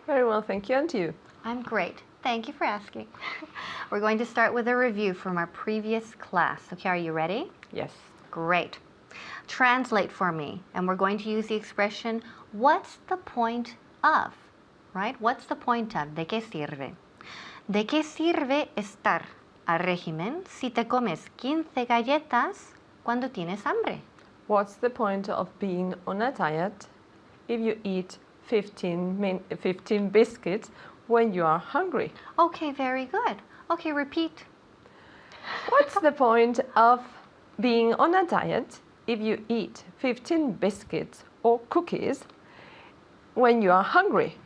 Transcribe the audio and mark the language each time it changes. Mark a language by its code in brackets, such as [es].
[en] Very well, thank you. And you? I'm great. Thank you for asking. We're going to start with a review from our previous class. Okay, are you ready? Yes. Great. Translate for me, and we're going to use the expression, what's the point of? Right? What's the point of? [es] ¿De qué sirve? ¿De qué sirve estar a régimen si te comes 15 galletas cuando tienes hambre? [en] What's the point of being on a diet if you eat 15 biscuits when you are hungry? Okay, very good. Okay, repeat. What's the point of being on a diet if you eat 15 biscuits or cookies when you are hungry?